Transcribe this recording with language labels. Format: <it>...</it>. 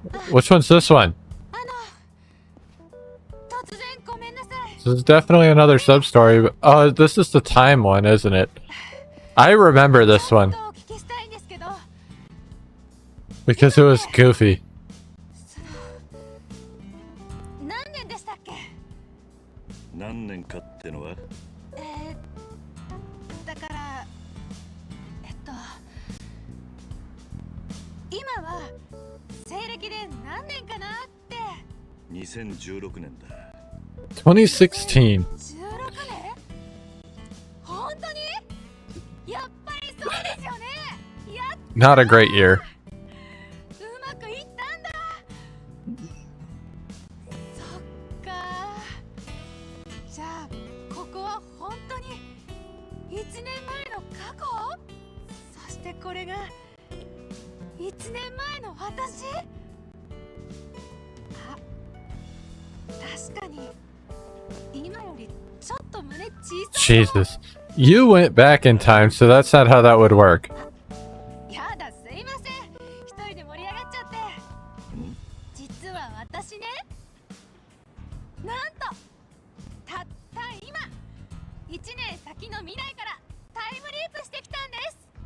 <en>Which one's this one?</en> <ja>突然ごめんなさい。</ja> <en>This is definitely another sub-story. But, oh, this is the time one, isn't it? I remember this one</en> <ja>お聞きしたいんですけど、</ja> <en>because it was goofy.</en> <ja>何年でしたっけ？何年かってのはだから今は西暦で何年かなって。 2016年だ。 2016. 16年？本当に？やっぱりそうですよね。やっ</ja> <en>Not a great year.</en> <ja>うまくいったんだ。そっか。じゃあここは本当に1年前の過去？そしてこれが1年前の私？あ、確かに今よりちょっと胸小さい。</ja> <en>Jesus. You went back in time, so that's not how that would work.</en> <ja>やだ、すいません。一人で盛り上がっちゃって。実は私ね、なんとたった今1年先の未来からタイムリープしてきたんです。</ja>